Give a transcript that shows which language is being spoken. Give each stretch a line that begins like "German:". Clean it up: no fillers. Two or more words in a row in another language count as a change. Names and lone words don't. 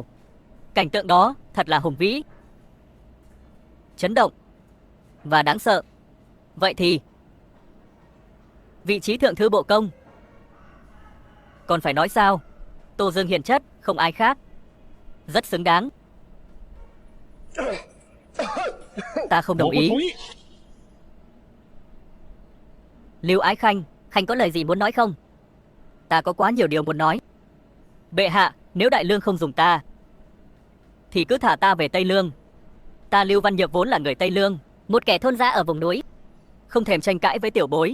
Vietnamese: Cảnh tượng đó thật là hùng vĩ, chấn động và đáng sợ. Vậy thì vị trí thượng thư bộ công còn phải nói sao? Tô Dương hiền chất không ai khác, rất xứng đáng. Ta không đồng
Chinese: 我不
Vietnamese: ý.
Chinese: 同意。
Vietnamese: Lưu Ái Khanh, Khanh có lời gì muốn nói không? Ta có quá nhiều điều muốn nói. Bệ hạ, nếu Đại Lương không dùng ta thì cứ thả ta về Tây Lương. Ta Lưu Văn Nhược vốn là người Tây Lương, một kẻ thôn gia ở vùng núi, không thèm tranh cãi với tiểu bối.